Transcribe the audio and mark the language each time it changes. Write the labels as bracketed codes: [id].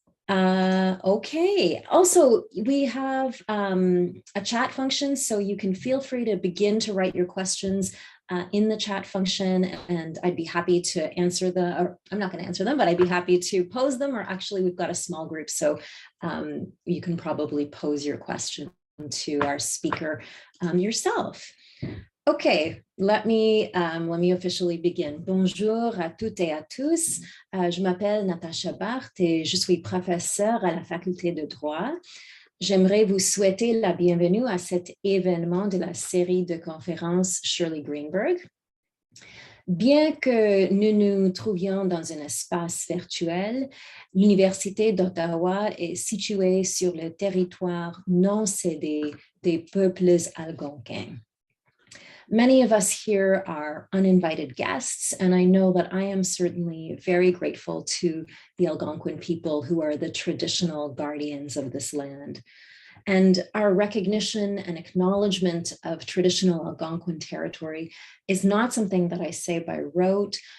[en] Okay, also we have a chat function, so you can feel free to begin to write your questions in the chat function, and I'd be happy to answer or I'm not going to answer them, but I'd be happy to pose them, or actually we've got a small group, so you can probably pose your question to our speaker yourself. Okay, let me officially begin. [fr] Bonjour à toutes et à tous. Je m'appelle Natacha Barth et je suis professeure à la faculté de droit. J'aimerais vous souhaiter la bienvenue à cet événement de la série de conférences Shirley Greenberg. Bien que nous nous trouvions dans un espace virtuel, l'Université d'Ottawa est située sur le territoire non cédé des peuples algonquins. [en] Many of us here are uninvited guests, and I know that I am certainly very grateful to the Algonquin people who are the traditional guardians of this land. And our recognition and acknowledgement of traditional Algonquin territory is not something that I say by rote.